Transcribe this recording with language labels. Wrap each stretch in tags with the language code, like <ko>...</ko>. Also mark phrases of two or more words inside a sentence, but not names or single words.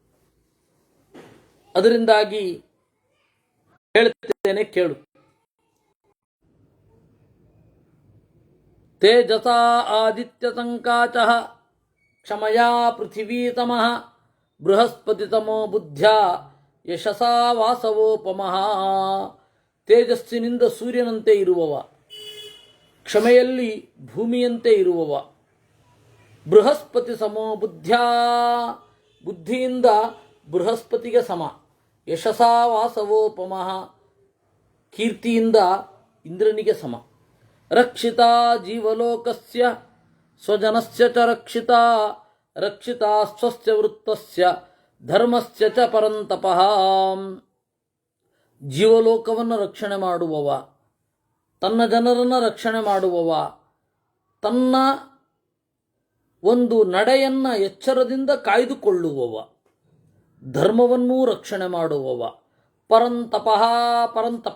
<kn>ಅದರಿಂದಾಗಿ ಹೇಳ್ತೇನೆ, ಕೇಳು.</kn> <sa>ತೇಜಸಾ ಆದಿತ್ಯ ಸಂಕಾಚ ಕ್ಷಮಯಾ ಪೃಥಿವೀತಮಃ ಬೃಹಸ್ಪತಿತಮೋ ಬುದ್ಧ್ಯಾ ಯಶಸಾ ವಾಸವೋಪಮಃ.</sa> <kn>ತೇಜಸ್ಸಿನಿಂದ ಸೂರ್ಯನಂತೆ ಇರುವವ, ಕ್ಷಮೆಯಲ್ಲಿ ಭೂಮಿಯಂತೆ ಇರುವವ,</kn> <sa>ಬೃಹಸ್ಪತಿ ಸಮೋ ಬುದ್ಧ್ಯಾ</sa> <kn>ಬುದ್ಧಿಯಿಂದ ಬೃಹಸ್ಪತಿಗೆ ಸಮ,</kn> <sa>ಯಶಸಾ ವಾಸವೋಪಮಃ</sa> <kn>ಕೀರ್ತಿಯಿಂದ ಇಂದ್ರನಿಗೆ ಸಮ.</kn> <sa>ರಕ್ಷಿತಾ ಜೀವಲೋಕಸ್ಯ ಸ್ವಜನಸ್ಯ ಚ ರಕ್ಷಿತಾ ರಕ್ಷಿತಾ ಸ್ವಸ್ಯ ವೃತ್ತಸ್ಯ ಧರ್ಮಸ್ಯ ಚ ಪರಂತಪಃ.</sa> <kn>ಜೀವಲೋಕವನ್ನು ರಕ್ಷಣೆ ಮಾಡುವವ, ತನ್ನ ಜನರನ್ನು ರಕ್ಷಣೆ ಮಾಡುವವ, ತನ್ನ ಒಂದು ನಡೆಯನ್ನು ಎಚ್ಚರದಿಂದ ಕಾಯ್ದುಕೊಳ್ಳುವವ, ಧರ್ಮವನ್ನೂ ರಕ್ಷಣೆ ಮಾಡುವವ, ಪರಂತಪಃ ಪರಂತಪ.</kn>